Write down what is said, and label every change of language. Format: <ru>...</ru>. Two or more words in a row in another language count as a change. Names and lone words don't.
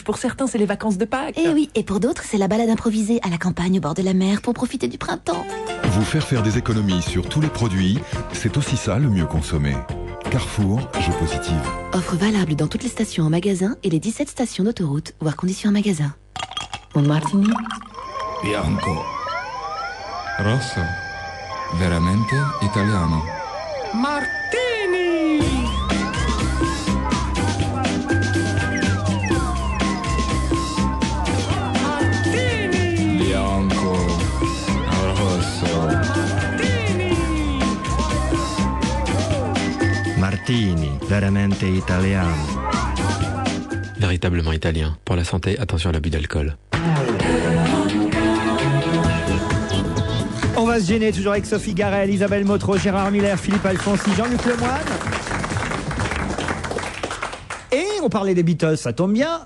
<fr>Pour certains, c'est les vacances de Pâques. Et oui, et pour d'autres, c'est la balade improvisée à la campagne au bord de la mer pour profiter du printemps. Vous faire des économies sur tous les produits, c'est aussi ça le mieux consommé. Carrefour, jeu positive. Offre valable dans toutes les stations en magasin et les 17 stations d'autoroute, voire conditions en magasin. Un martini?</fr> <it>Bianco. Rosso. Veramente italiano. Martini! Martini! Bianco. Rosso. Martini, veramente italiano.</it> <fr>Véritablement italien. Pour la santé, attention à l'abus d'alcool. On va se gêner toujours avec Sophie Garel, Isabelle Motro, Gérard Miller, Philippe Alfonsi, Jean-Luc Lemoyne. Et on parlait des Beatles, ça tombe bien.</fr>